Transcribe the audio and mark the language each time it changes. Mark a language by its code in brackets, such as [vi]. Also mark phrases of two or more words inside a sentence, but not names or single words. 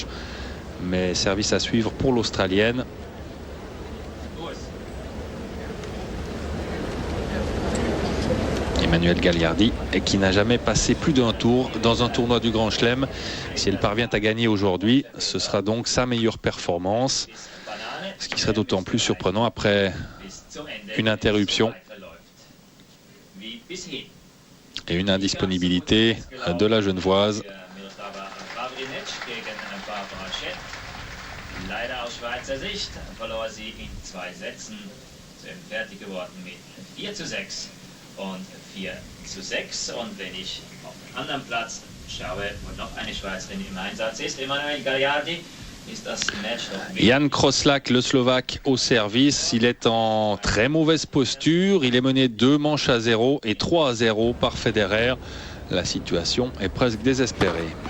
[fr] Mais service à suivre pour l'Australienne. Emmanuel Gagliardi, et qui n'a jamais passé plus d'un tour dans un tournoi du Grand Chelem. Si elle parvient à gagner aujourd'hui, ce sera donc sa meilleure performance. Ce qui serait d'autant plus surprenant après une interruption et une indisponibilité de la Genevoise. [de] Leider aus Schweizer Sicht verlor sie in 2 Sätzen. Sie sind fertig geworden mit 4-6 und 4-6. Und wenn ich auf den anderen Platz schaue, wo noch eine Schweizerin im Einsatz ist, Emmanuel Gagliardi, ist das Match noch Jan Crosslack, [fr] le Slovaque, au service. Il est en très mauvaise posture. Il est mené 2 manches à 0 et 3-0 par Federer. La situation est presque désespérée.